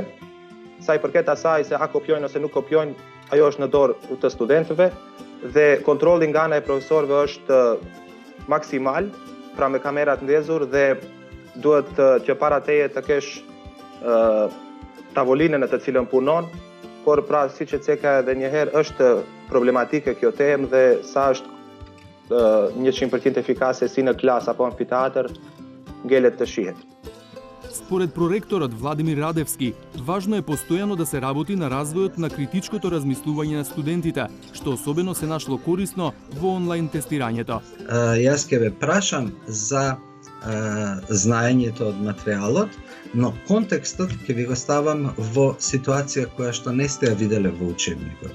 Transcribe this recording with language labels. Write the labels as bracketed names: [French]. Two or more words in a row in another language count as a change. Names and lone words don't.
[Albanian] Sa i përket asaj se a kopjojnë ose nuk kopjojnë, ajo është në dorë të studentëve dhe kontrolli nga ana e profesorëve është maksimal, pra me kamerat ndezur dhe duhet që para teje të kesh tavolinën në të cilën punon, por pra siç e ceka edhe një herë është problematike kjo temë dhe sa është 100% efikase si në klasë apo amfiteatër, ngelet të shihet. [Macedonian] Според проректорот Владимир Радевски, важно е постојано да се работи на развојот на критичкото размислување на студентите, што особено се нашло корисно во онлайн тестирањето. Јас ќе ве прашам за знаењето од материјалот, но контекстот ќе ви го ставам во ситуација која што не сте ја виделе во учебникот.